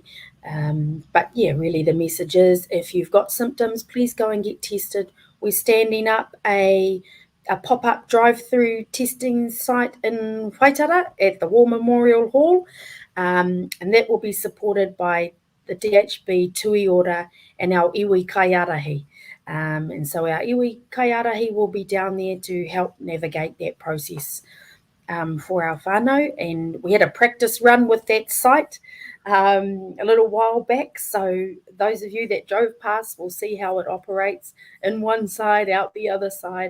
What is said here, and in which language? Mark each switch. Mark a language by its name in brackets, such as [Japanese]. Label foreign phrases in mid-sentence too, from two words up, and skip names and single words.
[English] But yeah, really the message is if you've got symptoms, please go and get tested. We're standing up a pop-up drive-through testing site in Waitara at the War Memorial Hall, and that will be supported by the DHB Tui Ora and our [Māori] iwi kaiarahi. [English] And so our [Māori] iwi kaiarahi [English] will be down there to help navigate that process for our whānau. And we had a practice run with that site a little while back. So those of you that drove past will see how it operates in one side, out the other side.